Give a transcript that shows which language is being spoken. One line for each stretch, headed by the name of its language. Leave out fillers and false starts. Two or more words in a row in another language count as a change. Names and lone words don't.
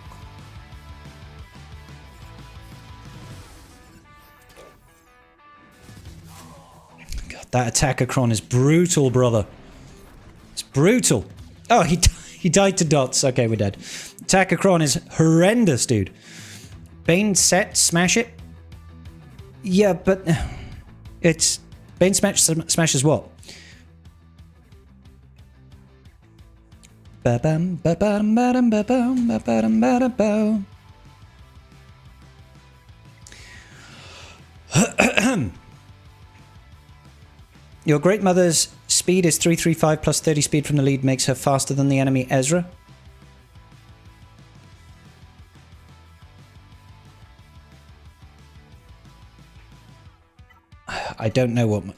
English: God, that Datacron is brutal, brother. It's brutal. Oh, he died to dots. Okay, we're dead. Datacron is horrendous, dude. Bane set, smash it. Yeah, but it's... Bane smashes what? Ba-bam, ba-bam, ba-dam, ba-bam, ba-bam, ba-da-bam. Your great mother's speed is 335 plus 30 speed from the lead makes her faster than the enemy Ezra. I don't know what...